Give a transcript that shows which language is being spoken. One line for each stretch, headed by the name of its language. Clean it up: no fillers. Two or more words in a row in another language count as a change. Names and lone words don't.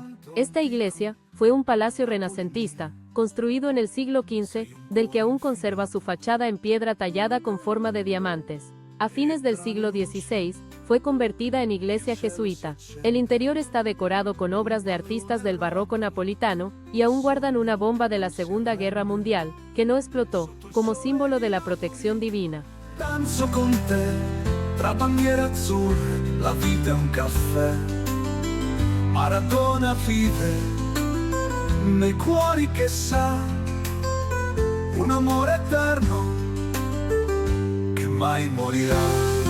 Spanish: Esta iglesia fue un palacio renacentista, construido en el siglo XV, del que aún conserva su fachada en piedra tallada con forma de diamantes. A fines del siglo XVI, fue convertida en iglesia jesuita. El interior está decorado con obras de artistas del barroco napolitano, y aún guardan una bomba de la Segunda Guerra Mundial, que no explotó, como símbolo de la protección divina.
Italian: Danzo con te, tra bandiere azzurre, la vita è un caffè. Maradona vive nei cuori che sa un amore eterno che mai morirà.